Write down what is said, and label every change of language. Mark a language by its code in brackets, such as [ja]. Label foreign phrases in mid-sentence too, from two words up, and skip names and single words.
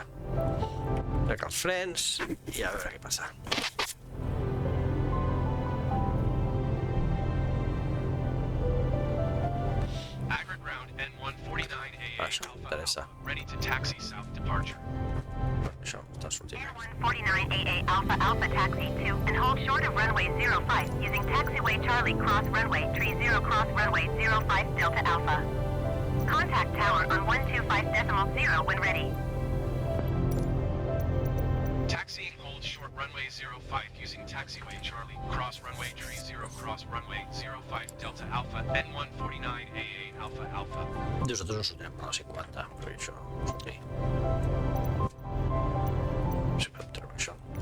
[ca] Trec els frens i a veure què passa. Això m'interessa. Això està sortint. [en] 149AA Alpha Alpha Taxi 2 and hold short of runway 05 using taxiway Charlie cross runway 30 cross runway 05 Delta Alpha. Contact tower on 125.0 when ready. Taxiing hold short runway 05 using taxiway Charlie cross runway 30 cross runway 05 Delta Alpha N149AA Alpha Alpha. [ca] Nosaltres no sortirem per la 50, perquè això no sortir. Si podem treure això.